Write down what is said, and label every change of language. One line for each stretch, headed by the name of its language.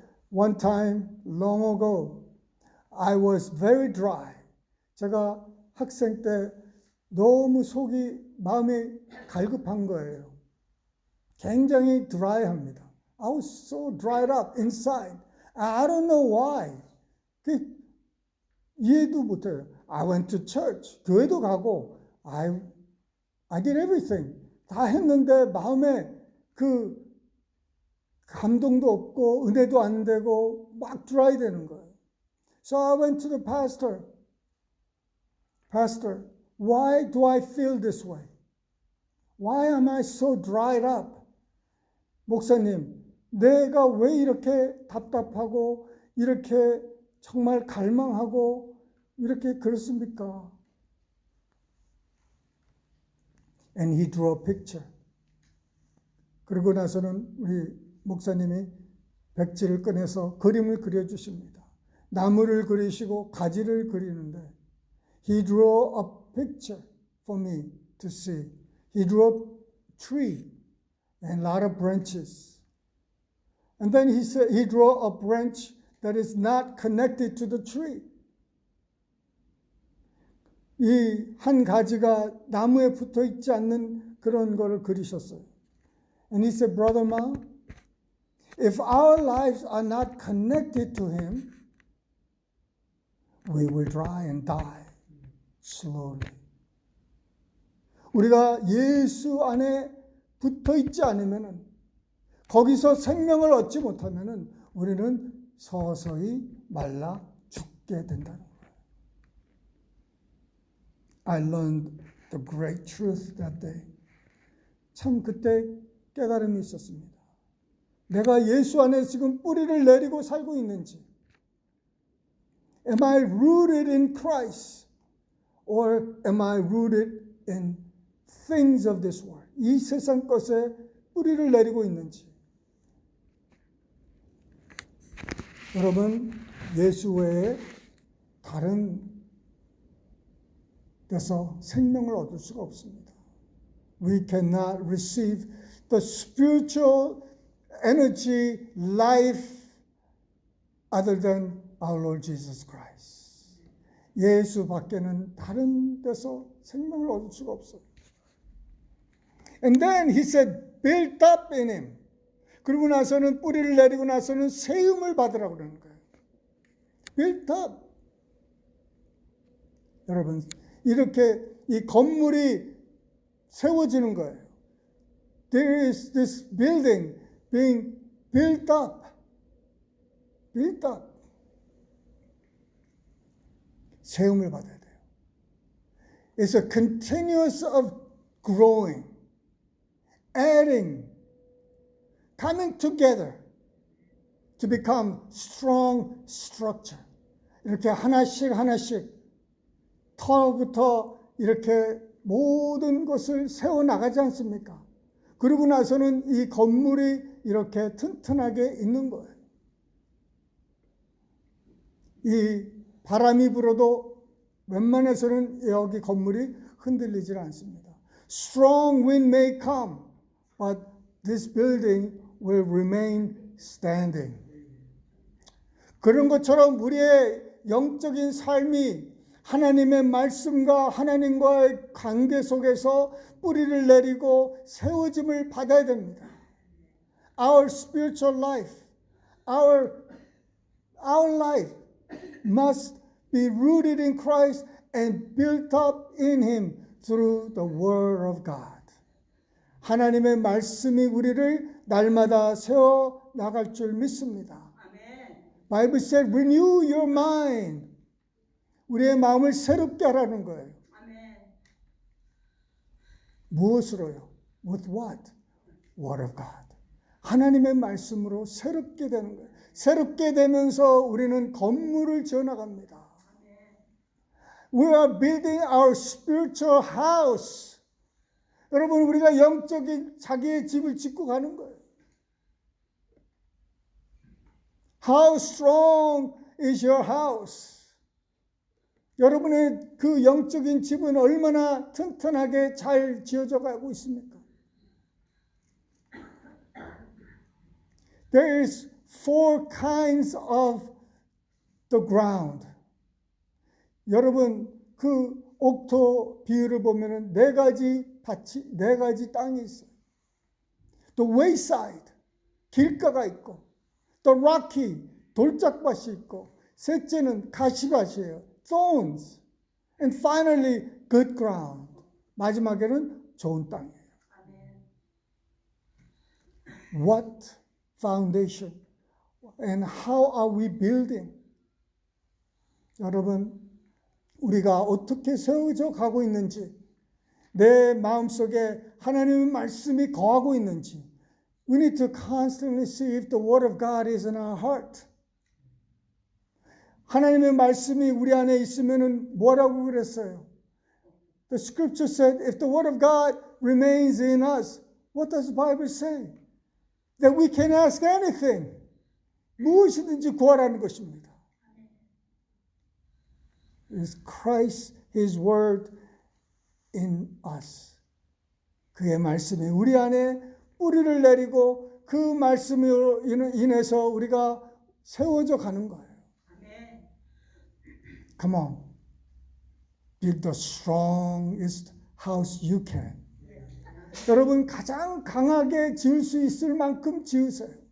English: One time, long ago, I was very dry.
Korean: 제가 학생 때 너무 마음이 갈급한 거예요. 굉장히 dry합니다.
English: I was so dried up inside. I don't know why.
Korean: 이해도 못해요.
English: I went to church.
Korean: 교회도 가고,
English: I did everything.
Korean: 다 했는데 마음에 그 감동도 없고 은혜도 안 되고 막 dry 되는 거예요.
English: So I went to the pastor. Pastor, why do I feel this way? Why am I so dried up?
Korean: 목사님, 내가 왜 이렇게 답답하고 이렇게 정말 갈망하고 이렇게 그렇습니까?
English: And he drew a picture.
Korean: 그러고 나서는 우리 목사님이 백지를 꺼내서 그림을 그려주십니다. 나무를 그리시고 가지를 그리는데
English: He drew a picture for me to see. He drew a tree and a lot of branches. And then he said he drew a branch that is not connected to the tree.
Korean: 이 한 가지가 나무에 붙어 있지 않는 그런 거를 그리셨어요.
English: And he said, Brother Ma, if our lives are not connected to him, we will dry and die slowly.
Korean: 우리가 예수 안에 붙어 있지 않으면은 거기서 생명을 얻지 못하면은 우리는 서서히 말라 죽게 된다는 거예요.
English: I learned the great truth that day.
Korean: 참 그때 깨달음이 있었습니다. 내가 예수 안에 지금 뿌리를 내리고 살고 있는지,
English: am I rooted in Christ or am I rooted in things of this world?
Korean: 이 세상 것에 뿌리를 내리고 있는지. 여러분, 예수 외에 다른 데서 생명을 얻을 수가 없습니다.
English: We cannot receive the spiritual energy, life other than our Lord Jesus Christ.
Korean: 예수 밖에는 다른 데서 생명을 얻을 수가 없어요.
English: And then he said, built up in him.
Korean: 그러고 나서는 뿌리를 내리고 나서는 세움을 받으라고 그러는 거예요.
English: Built up.
Korean: 여러분, 이렇게 이 건물이 세워지는 거예요.
English: There is this building being built up. built up.
Korean: 세움을 받아야 돼요.
English: It's a continuous of growing, adding, coming together to become strong structure.
Korean: 이렇게 하나씩 하나씩 터부터 이렇게 모든 것을 세워나가지 않습니까? 그러고 나서는 이 건물이 이렇게 튼튼하게 있는 거예요. 이 바람이 불어도 웬만해서는 여기 건물이 흔들리질 않습니다.
English: Strong wind may come, but this building will remain standing.
Korean: 그런 것처럼 우리의 영적인 삶이 하나님의 말씀과 하나님과의 관계 속에서 뿌리를 내리고 세워짐을 받아야 됩니다.
English: Our spiritual life, our life must be rooted in Christ and built up in Him through the Word of God.
Korean: 하나님의 말씀이 우리를 날마다 세워 나갈 줄 믿습니다.
English: Bible said, renew your mind.
Korean: 우리의 마음을 새롭게 하라는 거예요. 무엇으로요?
English: With what? Word of God.
Korean: 하나님의 말씀으로 새롭게 되는 거예요. 새롭게 되면서 우리는 건물을 지어나갑니다.
English: We are building our spiritual house.
Korean: 여러분, 우리가 영적인 자기의 집을 짓고 가는 거예요.
English: How strong is your house?
Korean: 여러분의 그 영적인 집은 얼마나 튼튼하게 잘 지어져 가고 있습니까?
English: There is 4 kinds of the ground.
Korean: 여러분, 그 옥토 비율을 보면은 4가지 땅이 있어요.
English: The wayside,
Korean: 길가가 있고,
English: the rocky,
Korean: 돌짝밭이 있고, 셋째는 가시밭이에요.
English: Thorns. And finally, good ground.
Korean: 마지막에는 좋은 땅이에요.
English: What foundation? And how are we building?
Korean: 여러분, 우리가 어떻게 세워져 가고 있는지, 내 마음속에 하나님의 말씀이 거하고 있는지,
English: we need to constantly see if the Word of God is in our heart.
Korean: 하나님의 말씀이 우리 안에 있으면은 뭐라고 그랬어요?
English: The scripture said, if the Word of God remains in us, what does the Bible say? That we can ask anything.
Korean: 무엇이든지 구하라는 것입니다.
English: Is Christ, His Word in us.
Korean: 그의 말씀이 우리 안에 뿌리를 내리고 그 말씀으로 인해서 우리가 세워져 가는 거예요.
English: Come on. Build the strongest house you can.
Korean: 여러분, 가장 강하게 지을 수 있을 만큼 지으세요.